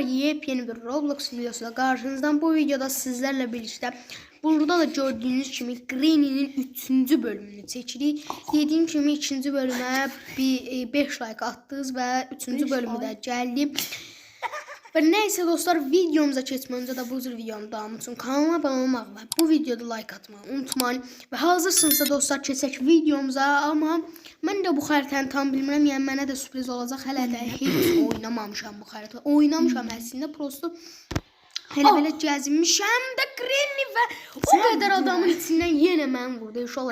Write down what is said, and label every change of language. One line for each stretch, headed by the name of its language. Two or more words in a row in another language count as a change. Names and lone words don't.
Turkish: Yepyeni bir Roblox videosuyla karşınızdan. Bu videoda sizlerle birlikte burada da gördüğünüz kimi Granny'nin 3. bölümünü çekirik. Dediğim kimi 2. bölüme bir 5 like attınız ve 3. bölümü de geldi. Ve neyse dostlar, videomuza geçmeden önce de bu tür videonun devamı için kanalıma abone olmayı ve bu videoda like atmayı unutmayın. Ve hazırsınızsa dostlar
Azerbaijani: keçək videomuza, ama mən də bu xəritəni tam bilmirəm, yəni mənə də sürpriz olacaq. Hələ də heç oynamamışam bu xəritə. Oynamışam əslində, prosto hələ belə gəzinmişəm də Granny və o qədər adamın içindən yenə mən vurdu inşallah.